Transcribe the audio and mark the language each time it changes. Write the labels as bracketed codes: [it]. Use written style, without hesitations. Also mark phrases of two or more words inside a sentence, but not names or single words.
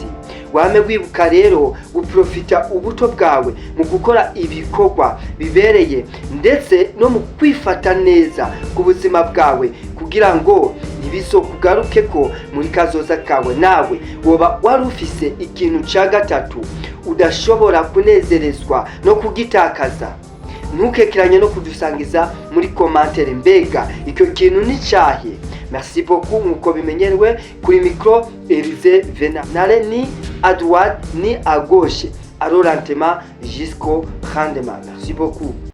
[rn] Wame wibuka rero guprofita ubuto bwawe mu gukora ibikorwa bibereye, ndetse no mu kwifata neza ku buzima bwawe, kugira ngo nibizokugaruke ko muri kazoza kawe. Nawe woba wari ufise ikintu ca gatatu udashobora kunezerezwa no kugitakaza, ntukekeranye no kudusangiza muri commentaire. Mbega icyo kintu ni cyahe? [fr] Merci beaucoup. [rn] Nkuko bimenyerewe kuri micro [fr] Elize Vena, nare ni à droite ni à gauche, alors lentement jusqu'au rendement. Merci beaucoup.